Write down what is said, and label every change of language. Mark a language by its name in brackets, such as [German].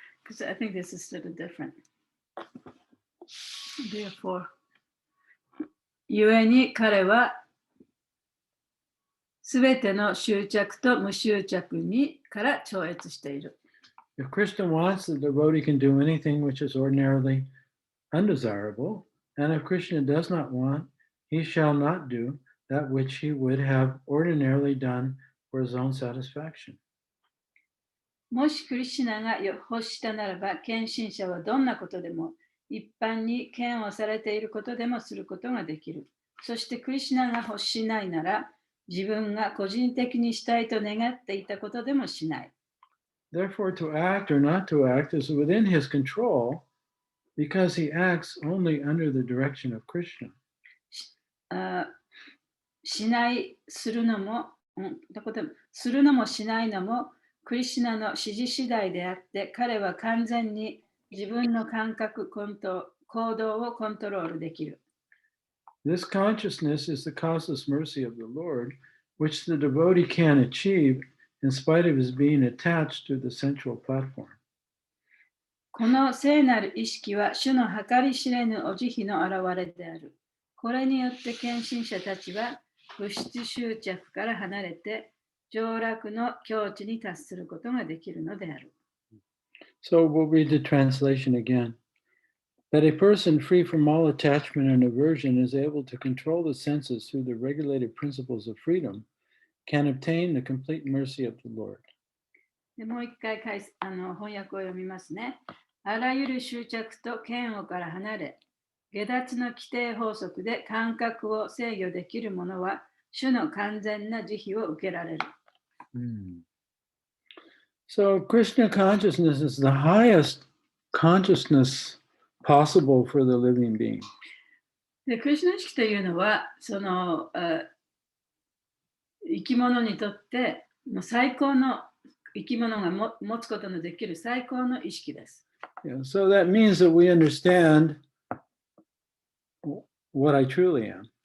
[English] Because I think this is a little different. Therefore, [Japanese] 故に彼はすべての執着と無執着にから超越している。 [English] If Krishna wants, the devotee can do anything which is ordinarily undesirable, and if Krishna does not want, he shall not do that which he would have ordinarily done for his own satisfaction. [Japanese] もしクリシュナが欲したならば、献身者はどんなことでも、一般に嫌悪されていることでもすることができる。そしてクリシュナが欲しないなら、自分が個人的にしたいと願っていたことでもしない。 [English] Therefore, to act or not to act is within his control because he acts only under the direction of Krishna. [Japanese] しない、するのも、するのもしないのも、クリシュナの指示次第であって、彼は完全に自分の感覚、行動をコントロールできる。 [English] This consciousness is the causeless mercy of the Lord, which the devotee can achieve in spite of his being attached to the central platform. [Japanese] この聖なる意識は主の計り知れぬお慈悲の現れである。これによって献身者たちは物質執着から離れて上楽の境地に達することができるのである。 [English] So we'll read the translation again. That a person free from all attachment and aversion is able to control the senses through the regulated principles of freedom can obtain the complete mercy of the Lord. [Japanese] でもう一回翻訳を読みますね。あらゆる執着と嫌悪から離れ、下脱の規定法則で感覚を制御できる者は、主の完全な慈悲を受けられる。 [English] So Krishna consciousness is the highest consciousness possible for the living being. [Japanese] で、クリシュナ意識というのは、その生き物にとって最高の生き物が持つことのできる最高の意識です。 [English] Yeah, so that means that we understand what I truly am.